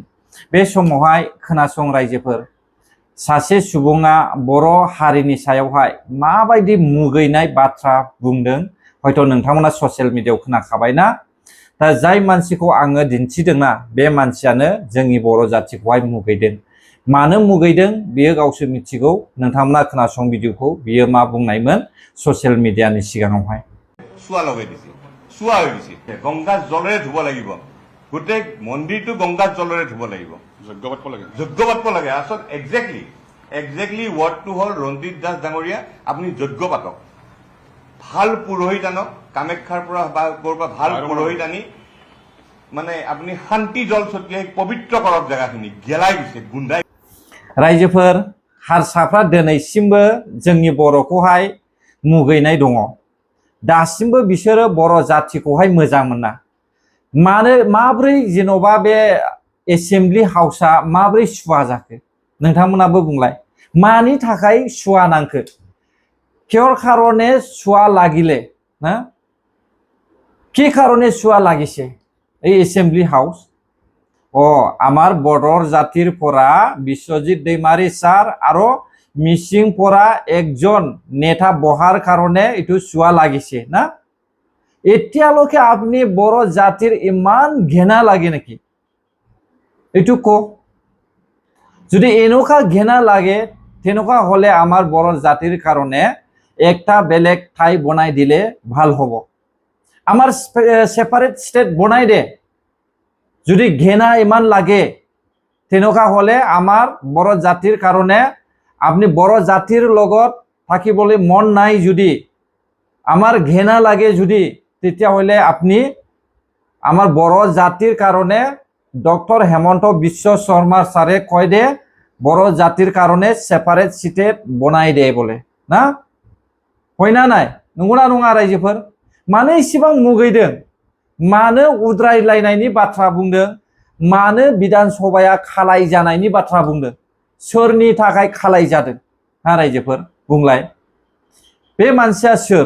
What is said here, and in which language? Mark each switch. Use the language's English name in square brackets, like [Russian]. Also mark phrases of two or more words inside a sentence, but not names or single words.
[Bodo] बे समावहाय खोनासं रायजोफोर, सासे सुबुङा बर' हारिनि सायावहाय माबायदि मुगैनाय बाथ्रा बुंदों हयथ' नोंथांमोना [English] social media [Bodo] खोनाखाबायना। दा जाय मानसिखौ आङो दिन्थिदोंना बे मानसियानो जोंनि बर' जाथिखौहाय मुगैदों। मानो मुगैदों बियो गावसो मिथिगौ। नोंथांमोना खोनासं भिडिअखौ, बियो मा बुंनायमोन [English] social media [Bodo] सिगाङावहाय। [Assamese] চুৱা লগাই দিছে, চুৱা হৈ গৈছে। গংগা জলেৰে ধুব লাগিব, গোটেই মন্দিৰটো গংগা জলেৰে ধুব লাগিব, যজ্ঞ পাতিব লাগে। আচল একজেক্টলি ৱৰ্ডটো হ'ল ৰঞ্জিত দাস ডাঙৰীয়া, আপুনি যজ্ঞ পাতক, ভাল পুৰোহিত আনক, কামাখ্যাৰ পৰা বা ক'ৰবাৰ ভাল পুৰোহিত আনি মানে আপুনি শান্তি জল ছটিয়াই পবিত্ৰ কৰক জেগাখিনি। গেলাই গৈছে, গুন্দাই। [Bodo] रायजोफोर, हारसाफ्रा दिनैसिमबो जोंनि बर'खौहाय मुगैनाय दङ। दासिमबो बिसोरो बर' जाथिखौहाय मोजां मोना। माब्रै जेन'बा बे [English] assembly house [Bodo] माब्रै सुवा जाखो नोंथांमोनाबो बुंलाय। मानि थाखाय सुवा नांखो? [Assamese] কিহৰ কাৰণে চুৱা লাগিলে না? কি কারণে সুয়া লাগিছে এই [English] assembly house? [Assamese] আমার বড়োর জাতির পরা বিশ্বজিৎ दैमारि স্যার আর মিসিং পরা একজন নেতা বহার কারণে এটু সুয়া লাগিছে না? এতিয়ালৈকে আপনি বড় জাতির ইমান ঘেনা লাগে নাকি? এটু কো। যদি এনেকুৱা ঘেনা লাগে তেনেকুৱা হলে আমার বড় জাতির কারণে একটা বেলেগ ঠাই বনাই দিলে ভাল হব। আমার [English] separate state [Assamese] বনাই দে। যদি ঘেনা ইমান লাগে তেনেকুৱা হলে আমার বড় জাতির কারণে আপনি বড় জাতির লগত থাকিবলৈ মন নাই, যদি আমার ঘেনা লাগে যদি, তেতিয়া হলে আপনি আমার বড় জাতির কারণে ডক্টর হেমন্ত বিশ্ব শর্মা স্যারে কয় দে বড় জাতির কারণে [English] separate state [Assamese] বনাই দে বলে না? হয় না নাই? [Bodo] नंगौना नङा रायजोफोर? मानो इसेबां मुगैदों? मानो उद्रायलायनायनि बाथ्रा बुंदों? मानो बिधान सभाया खालाय जानायनि बाथ्रा बुंदों? सोरनि थाखाय खालाय जादों? हा रायजोफोर बुंलाय। बे मानसिया सोर?